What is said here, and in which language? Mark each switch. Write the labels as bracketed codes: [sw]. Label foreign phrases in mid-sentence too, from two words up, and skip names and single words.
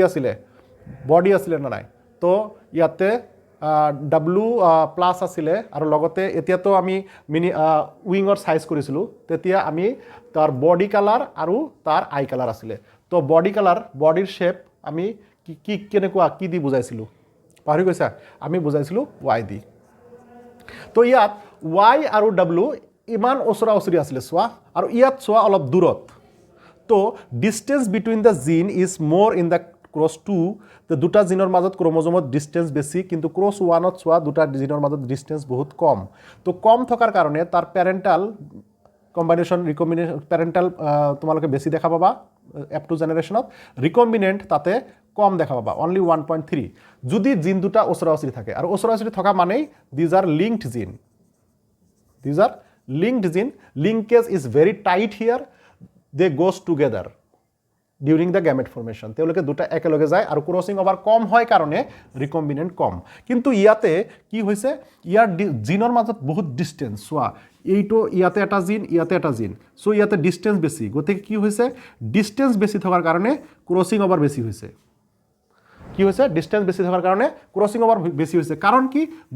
[as] আছিল বডি আছিল না নাই তো ইয়াতে W প্লাস আছিল আৰু লগতে এতিয়া তো আমি মিনি উইংৰ সাইজ কৰিছিল তেতিয়া আমি তাৰ [en] body colour [as] আৰু তাৰ [en] eye colour [as] আছিল তো বডি কালাৰ বডিৰ শেপ আমি কি কেনেকুৱা কি দি বুজাইছিল পাহৰি গৈছা আমি বুজাইছিল y দি তো ইয়াত y আৰু w ইমান ওচৰা ওচৰি আছিল সোয়া আৰু ইয়াত সোয়া অলপ দূৰত তো [en] distance between the gene is more in the cross 2 the [as] দুটা জিনৰ মাজত ক্ৰোমোজোমত ডিসটেন্স বেছি কিন্তু ক্রস 1ত সোয়া দুটা জিনৰ মাজত ডিসটেন্স বহুত কম তো কম থকাৰ কাৰণে তাৰ [en] parental combination recombination parental [as] তোমালোকে বেছি দেখা পাবা f2 জেনারেশনত রিকম্বিনেন্ট তাতে কম দেখা পাবা only 1.3 যদি জিন দুটা ওচৰা ওচৰি থাকে আৰু ওচৰা ওচৰি থকা মানে [en] these are linked gene linkage is very tight here they goes together during the gamete formation [as] তেওঁলোকে দুটা একেলগে যায় আৰু [en] crossing over [as] কম হয় কাৰণে ৰিকম্বিনেন্ট কম কিন্তু ইয়াতে কি হৈছে ইয়াৰ জিনৰ মাজত বহুত ডিসটেন্স সোয়া এইটো ইয়াতে এটা জিন সো ইয়াতে ডিসটেন্স বেছি গতিকে কি হৈছে ডিসটেন্স বেছি থকাৰ কাৰণে ক্রসিং ওভাৰ বেছি হৈছে কি হৈছে ডিসটেন্স বেছি থকাৰ কাৰণে [en] crossing over [as] বেছি হৈছে কাৰণ কি দে